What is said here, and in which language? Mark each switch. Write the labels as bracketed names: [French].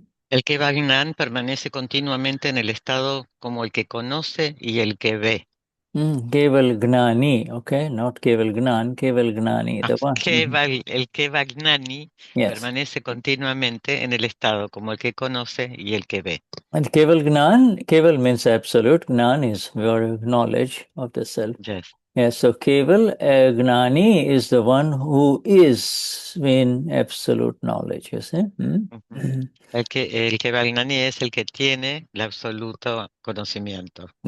[Spanish] El Keval Gnan permanece continuamente en el estado como el que conoce y el que ve. [English] Keval Gnani, okay, not Keval Gnan, Keval Gnani, the one. El Keval Gnani permanece continuamente en el estado como el que conoce y el que ve. And Keval Gnan, Keval means absolute, Gnan is your knowledge of the self. Yes. Yes, so Keval Gnani is the one who is in absolute knowledge, you see. [Spanish] El Keval Gnani es el que tiene el absoluto conocimiento.